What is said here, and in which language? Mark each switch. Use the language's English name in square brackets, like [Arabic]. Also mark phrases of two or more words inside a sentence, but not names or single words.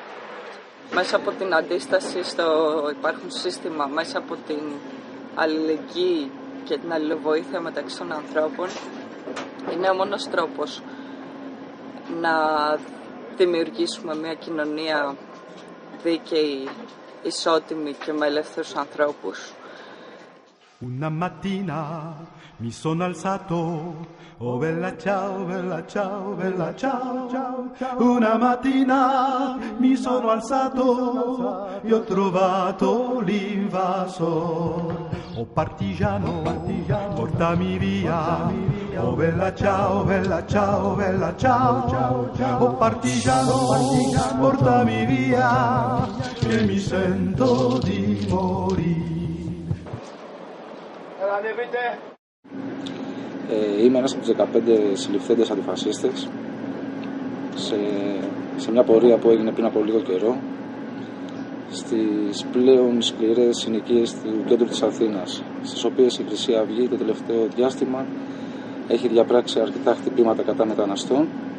[Greek] Μέσα από την αντίσταση στο υπάρχον σύστημα, μέσα από την αλληλεγγύη και την αλληλοβοήθεια μεταξύ των ανθρώπων, είναι ο μόνος τρόπος να δημιουργήσουμε μια κοινωνία δίκαιη, ισότιμη και με ελεύθερους ανθρώπους. [Italian] Una mattina mi sono alzato, oh bella ciao, bella ciao, bella ciao. Una mattina mi sono alzato e ho trovato l'invasor. Oh partigiano, portami via, oh bella ciao, bella ciao, bella ciao. Oh partigiano, portami via, che mi sento di morire. [Greek] Είμαι ένας από τους 15 συλληφθέντες αντιφασίστες σε μια πορεία που έγινε πριν από λίγο καιρό στις πλέον σκληρές συνοικίες του κέντρου της Αθήνας, στις οποίες η Χρυσή Αυγή το τελευταίο διάστημα έχει διαπράξει αρκετά χτυπήματα κατά μεταναστών,